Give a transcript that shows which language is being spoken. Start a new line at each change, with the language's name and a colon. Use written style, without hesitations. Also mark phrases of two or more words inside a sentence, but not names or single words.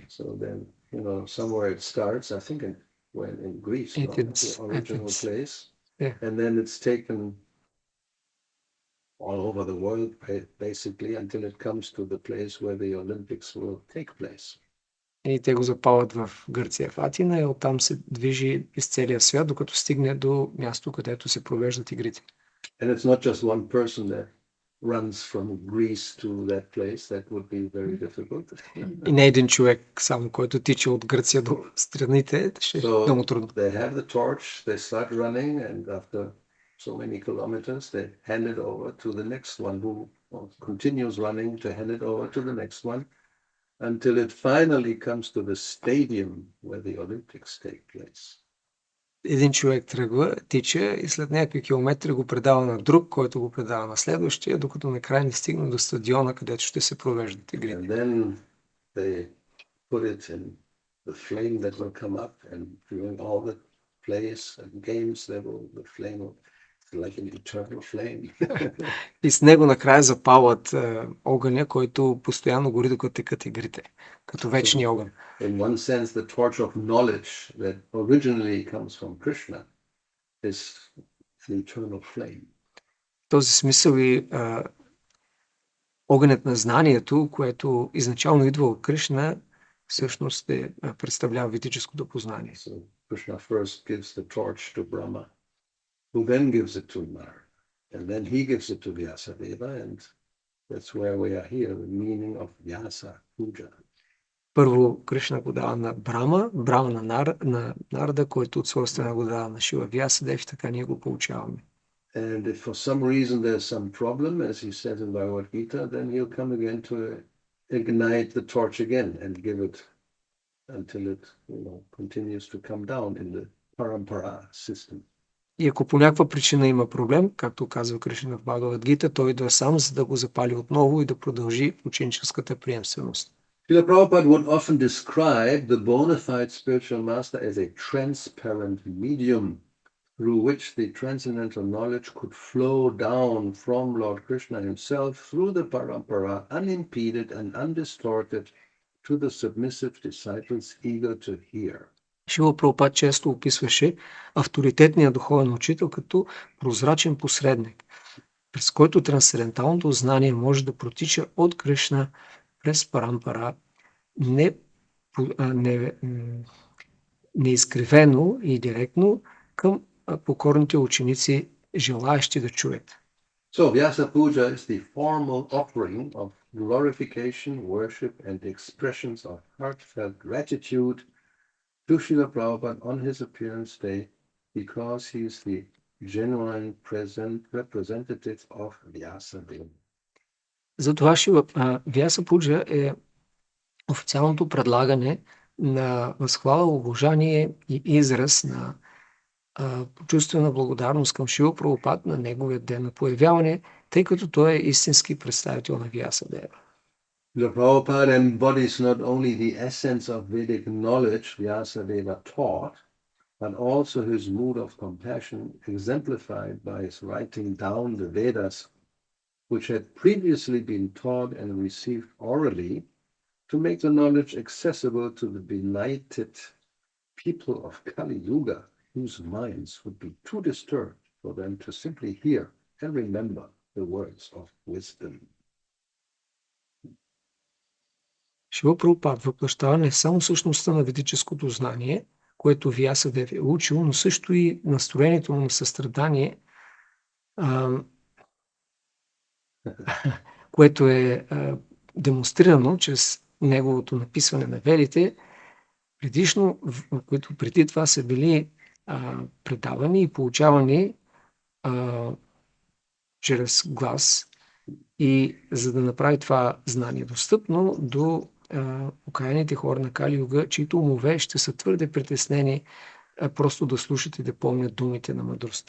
English: So then, somewhere it starts, I think in Greece, the original place, and then it's taken all over the world, basically, until it comes to the place where the Olympics will take place.
Bulgarian: И те го запалят в Гърция, в Атина, и оттам се движи из целия свят, докато стигне до място, където се провеждат игрите.
English: And it's not just one person that runs from Greece to that place. That would be very difficult.
Bulgarian: И не един човек само, който тича от Гърция до страните, ще е много трудно.
English: They have the torch, they start running, and after so many kilometers, they hand it over to the next one who continues running to hand it over to the next one until it finally comes to the stadium where the Olympics take place.
Bulgarian: един човек тръгва, тича и след някакви километри го предава на друг, който го предава на следващия, докато накрая не стигне до стадиона, където ще се провеждат игрите.
English: And then they put it in the flame that will come up, and during all the plays and games, the flame will, it's like an eternal flame.
Bulgarian: И с него накрая запалват огъня, който постоянно гори, докато текат игрите, като вечния огън.
English: In one sense, the torch of knowledge that originally comes from Krishna is an eternal flame.
Bulgarian: В този смисъл и огънят на знанието, което изначално идва от Кришна, всъщност представлява ведическото познание.
English: So Krishna first gives the torch to Brahma, who then gives it to Narada, and then he gives it to Vyasadeva, and that's where we are here, the meaning of Vyasa puja.
Bulgarian: Първо Кришна го дава на Брама, Брама на Нарада, който от своя страна го дава на Шила Вясадев, така ние го получаваме.
English: And if for some reason there's some problem, as he says in Bhagavad Gita, then he'll come again to ignite the torch again and give it until it continues to come down in the parampara system.
Bulgarian: И ако по някаква причина има проблем, както казва Кришна в Бхагавад Гита, той идва сам, за да го запали отново и да продължи ученическата приемственост.
English: Srila Prabhupada would often describe the bona fide spiritual master as a transparent medium through which the transcendental knowledge could flow down from Lord Krishna himself through the parampara, unimpeded and undistorted, to the submissive disciples eager to hear.
Bulgarian: Шрила Прабхупада често описваше авторитетния духовен учител като прозрачен посредник, през който трансценденталното знание може да протича от Кришна през парампара, неизкривено и директно към покорните ученици, желаещи да чуят.
English: So Vyasa puja is the formal offering of glorification, worship, and expressions of heartfelt gratitude to Srila Prabhupada on his appearance day, because he is the genuine representative of Vyasa Deva.
Bulgarian: Затова Вяса пуджа е официалното предлагане на възхвала, обожание и израз на почувствена благодарност към Шрила Прабхупада на неговия ден на появяване, тъй като той е истински представител на Vyasa Deva.
English: The Prabhupada embodies not only the essence of Vedic knowledge Vyasa Deva taught, but also his mood of compassion exemplified by his writing down the Vedas, which had previously been taught and received orally, to make the knowledge accessible to the benighted people of Kali Yuga, whose minds would be too disturbed for them to simply hear and remember the words of wisdom.
Bulgarian: Шрила Прабхупада въплъщава не само същността на ведическото знание, което Vyasa Deva е учил, но също и настроението му на състрадание, което е демонстрирано чрез неговото написване на ведите, които преди това са били предавани и получавани чрез глас, и за да направи това знание достъпно до окаяните хора на Кали Юга, чието умове ще са твърде притеснени просто да слушат и да помнят думите на мъдростта.